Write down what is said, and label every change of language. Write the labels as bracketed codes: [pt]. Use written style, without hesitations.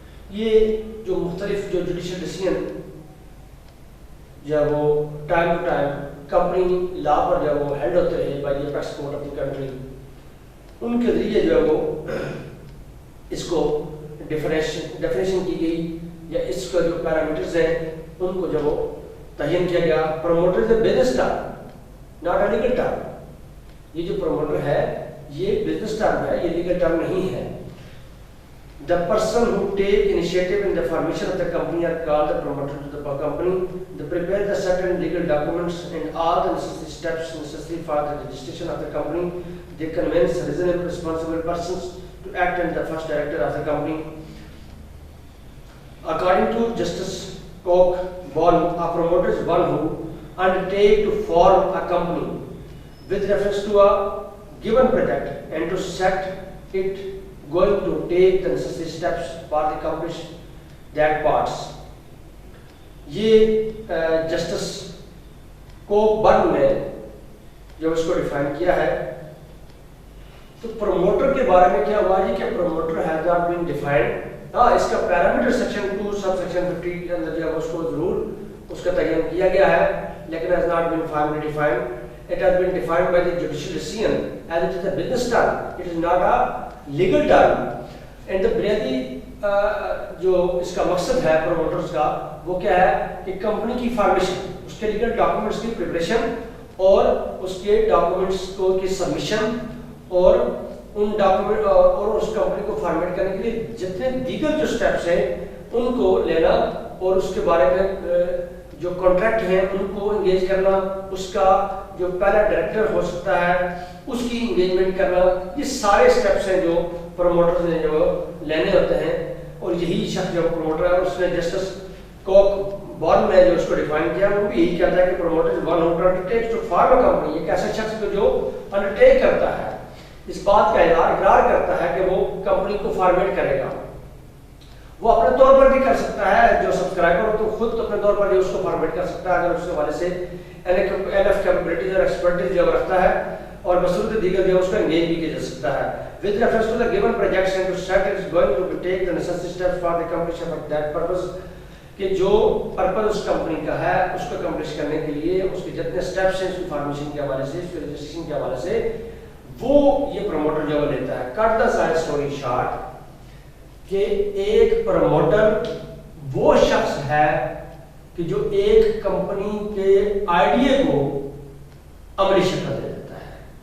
[ur] یہ جو مختلف جو جوڈیشل ڈیسیژن جو ہے وہ [en] time to time [ur] کمپنی لا پر جو ہے وہ ہیلڈ ہوتے رہے [en] by the apex court of the country, [ur] ان کے ذریعے جو ہے وہ اس کو ڈیفینیشن کی گئی یا اس کا جو پیرامیٹرز ہیں ان کو جب وہ تعین کیا گیا. [en] Promoter is a business term not a legal term. [ur] یہ جو پروموٹر ہے یہ بزنس ٹرم ہے، یہ لیگل ٹرم نہیں ہے. [en] The person who take initiative in the formation of the company are called the promoter to the company. They prepare the certain legal documents and all the necessary steps necessary for the registration of the company. They convince reasonable responsible persons to act as the first director of the company. According to Justice Coke-Bond, a promoter is one who undertake to form a company with reference to a given project and to set it going to take the necessary steps for the accomplish that parts. [ur] یہ justice کوک-برن نے جب اس کو define کیا ہے تو promoter کے بارے میں کیا ہوا یہ کہ promoter [en] has not been defined. [ur] ہاں اس کا پیرامیٹر سیکشن 2 سب سیکشن 50 کے اندر جو ہے اس کو ضرور اس کا تعین کیا گیا ہے لیکن [en] has not been finally defined. It has been defined by the judicial decision as it is a business term. It is not a legal term. And the [ur] بنیادی جو اس کا مقصد ہے پروموٹرز کا وہ کیا ہے کہ کمپنی کی فارمیشن، اس کے لیگل ڈاکومنٹس کی پریپریشن اور اس کے ڈاکومنٹس کو کی سبمیشن اور ان ڈاکومنٹ اور اس کمپنی کو فارمیٹ کرنے کے لیے جتنے دیگر جو سٹیپس ہیں ان کو لینا اور اس کے بارے میں جو کانٹریکٹ ہیں ان کو انگیج کرنا، اس کا جو پہلا ڈائریکٹر ہو سکتا ہے اس کی انگیجمنٹ کرنا، یہ سارے سٹیپس ہیں جو پروموٹرز نے جو لینے ہوتے ہیں. اور یہی شخص جو پروموٹر ہے اس نے جسٹس کوک-برن نے جو اس کو ڈیفائن کیا وہ بھی یہی کہتا ہے کہ [en] Promoter is one who undertakes to form a company. [ur] ایک ایسا شخص جو انڈرٹیک کرتا ہے، اس بات کا اقرار کرتا ہے کہ وہ کمپنی کو فارمیٹ کرے گا. وہ اپنے طور پر بھی کر سکتا ہے، جو سبسکرائبر ہو تو خود اپنے طور پر اس کو فارمیٹ کر سکتا ہے اگر اس کے حوالے سے NF کیپبلٹیز اور ایکسپرٹیز جو رکھتا ہے اور بصورت دیگر جو اس کا انگیج بھی کیا جا سکتا ہے. [en] With reference to the given projects and to set it is going to take the necessary steps for the completion of that purpose. [ur] کہ جو پرپز اس کمپنی کا ہے اس کو کمپلیش کرنے کے لیے اس کے جتنے سٹیپس ہیں اس کی فارمیشن کے حوالے سے، اس کے رجسٹریشن کے حوالے سے وہ یہ پروموٹر جو لیتا ہے. [en] cut the side story short [ur] کہ ایک پروموٹر وہ شخص ہے کہ جو ایک کمپنی کے آئیڈیا کو عملی شکل دے دیتا ہے.